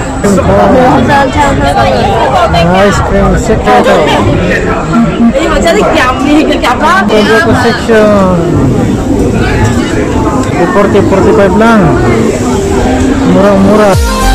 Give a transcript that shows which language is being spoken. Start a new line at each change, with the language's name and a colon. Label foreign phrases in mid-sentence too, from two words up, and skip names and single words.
English: ice cream section.
Vietnamese: Ê, mà chơi thích nhầm thì cứ nhầm đó.
Filipino: Bangko section. 40-45 lang. Murang-mura.